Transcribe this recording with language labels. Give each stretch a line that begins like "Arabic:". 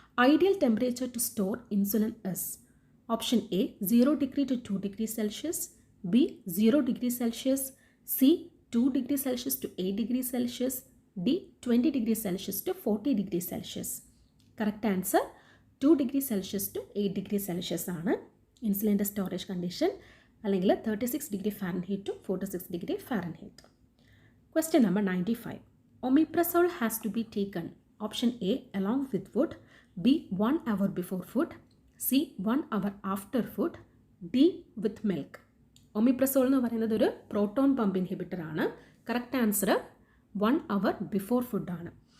English: Ideal temperature to store insulin is option A 0 degree to 2 degrees Celsius, B 0 degrees Celsius, C 2 degrees Celsius to 8 degrees Celsius, D 20 degrees Celsius to 40 degrees Celsius. Correct answer 2 degrees Celsius to 8 degrees Celsius
Malayalam: ആണ് ഇൻസുലിൻ്റെ storage condition, അല്ലെങ്കിൽ
English: 36 degree Fahrenheit to 46 degree Fahrenheit. Question number 95. Omeprazole has to be taken option A along with food, B 1 hour before food, C 1 hour after food, D with milk.
Malayalam: Omeprazole എന്ന് പറയുന്നത് ഒരു proton pump inhibitor ആണ്. Correct answer 1 hour before ഫുഡാണ്.